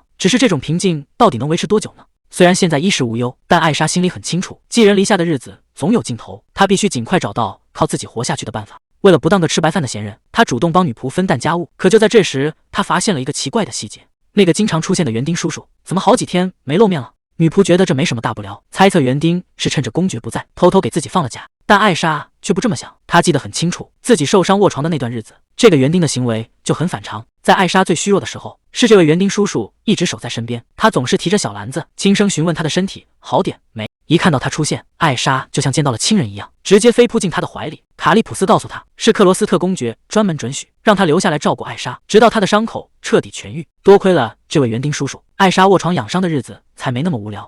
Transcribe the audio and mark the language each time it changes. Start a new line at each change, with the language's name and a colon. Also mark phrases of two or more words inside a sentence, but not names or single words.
Chinese: 只是這種平靜到底能維持多久呢？雖然現在衣食無憂，但艾莎心裡很清楚，寄人籬下的日子總有盡頭，她必須盡快找到靠自己活下去的辦法。為了不當個吃白飯的閒人，他主動幫女僕分擔家務。可就在這時，他發現了一個奇怪的細節，那個經常出現的園丁叔叔怎麼好幾天沒露面了？女僕覺得這沒什麼大不了，猜測園丁是趁着公爵不在，偷偷給自己放了假。但艾莎卻不這麼想，她記得很清楚，自己受傷臥床的那段日子，這個園丁的行為就很反常。在艾莎最虛弱的時候，是這位園丁叔叔一直守在身邊，他總是提着小籃子，輕聲詢問她的身體好點沒。一看到他出現，艾莎就像見到了親人一樣，直接飛撲進他的懷裡。卡利普斯告訴他，是克羅斯特公爵專門准許讓他留下來照顧艾莎，直到他的傷口徹底痊癒。多虧了這位園丁叔叔，艾莎臥床養傷的日子才沒那麼無聊。